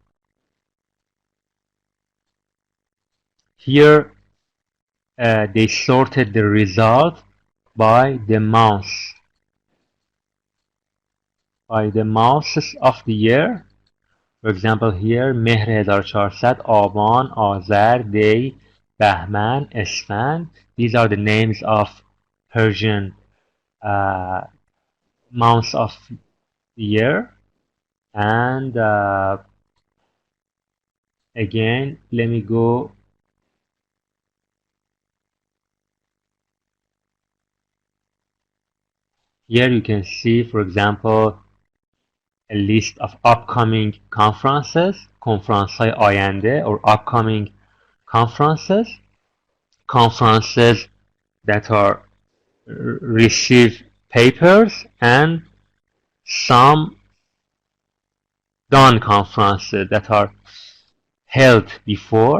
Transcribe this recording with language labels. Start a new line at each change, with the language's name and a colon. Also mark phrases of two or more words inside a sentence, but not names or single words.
English: Here they sorted the result by the months of the year. For example, here مهر 1400, آبان، آذر، دی، بهمن، اسفند. These are the names of Persian months of the year. And again, let me go. Here you can see, for example, a list of upcoming conferences,
Persian: کنفرانس‌های آینده,
English: or upcoming conferences that are receive papers, and some done conferences that are held before.